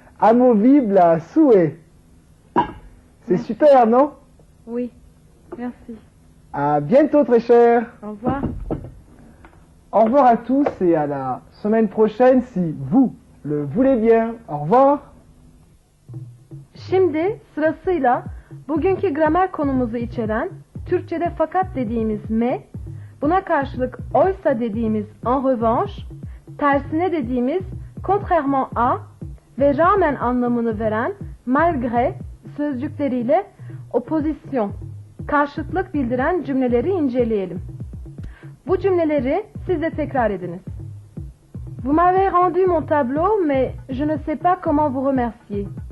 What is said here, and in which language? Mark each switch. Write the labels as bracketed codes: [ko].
[fr] Amovible à souhait. C'est super, non? Oui, merci. À bientôt, très cher. Au revoir. Au revoir à tous et à la semaine prochaine si vous le voulez bien. Au revoir. [tr] Şimdi sırasıyla bugünkü gramer konumuzu içeren Türkçe'de fakat dediğimiz me, buna karşılık oysa dediğimiz en revanche, tersine dediğimiz contrairement à ve rağmen anlamını veren malgré sözcükleriyle opposition, karşıtlık bildiren cümleleri inceleyelim. Bu cümleleri siz de tekrar ediniz. [fr] Vous m'avez rendu mon tableau, mais je ne sais pas comment vous remercier.